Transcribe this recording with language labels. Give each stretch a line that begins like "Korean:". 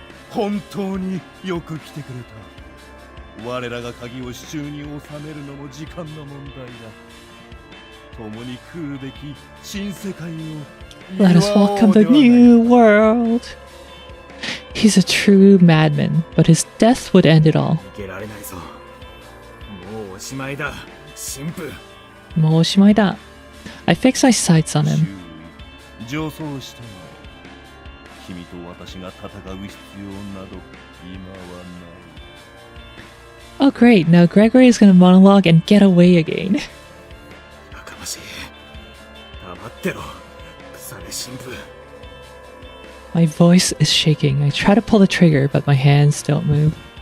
Japanese: 本当によく来てくれた。我らが鍵を手中に収めるのも時間の問題だ。共に来るべき新世界を
English: Let us welcome the new world. He's a true madman, but his death would end it all.
Japanese: 逃げられないぞ。もうおしまいだ、神父。もうおしまいだ。
English: I fix my sights on him.
Japanese: 上層したが、君と私が戦う必要など今はない。
English: Oh great, now Gregory is gonna monologue and get away again.
Japanese: やかましい。黙ってろ、腐れ神父。
English: My voice is shaking. I try to pull the trigger, but my hands don't move.